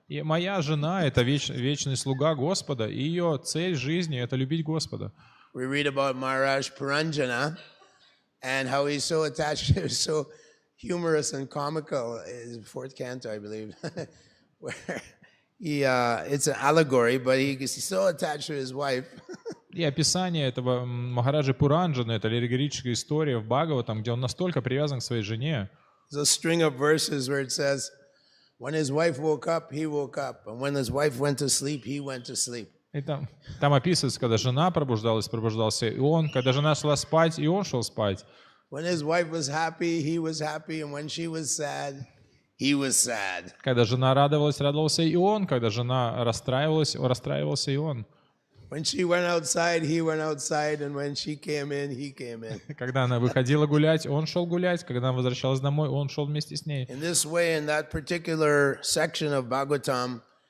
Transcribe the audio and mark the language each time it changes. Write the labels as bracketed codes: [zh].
[ru] И моя жена — это вечный слуга Господа, и ее цель жизни — это любить Господа. [en] We read about Maharaj Puranjana and how he's so attached, so humorous and comical. In 4th canto, I believe, where it's an allegory, but he's so attached to his wife. [ru] И описание этого Махараджи Пуранджана — это аллегорическая история в Бхагаватам, где он настолько привязан к своей жене. [en] There's a string of verses where it says, when his wife woke up, he woke up. And when his wife went to sleep, he went to sleep. [ru] И там описывается, когда жена пробуждался и он, когда жена шла спать, и он шел спать. [en] When his wife was happy, he was happy. And when she was sad, he was sad. [ru] Когда жена радовалась, радовался и он. Когда жена расстраивался и он. [en] When she went outside, he went outside, and when she came in, he came in. [ru] Когда она выходила гулять, он шел гулять. Когда она возвращалась домой, он шел вместе с ней. [en] In this way, in that particular section of Bhagavatam,